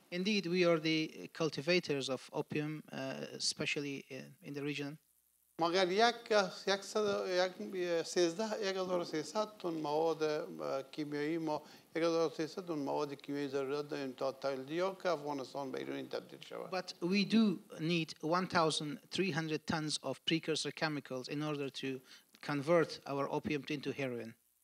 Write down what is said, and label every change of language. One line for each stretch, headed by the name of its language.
English: Indeed, we are the cultivators of opium, especially in the region.
Persian: مگر 1300 تن مواد کیمیایی ما 1300 تن مواد کیمیایی ضرورت داریم تا تریاک افغانستان به هیروئین تبدیل شود.
English: But we do need 1,300 tons of precursor chemicals in order to convert our opium into heroin.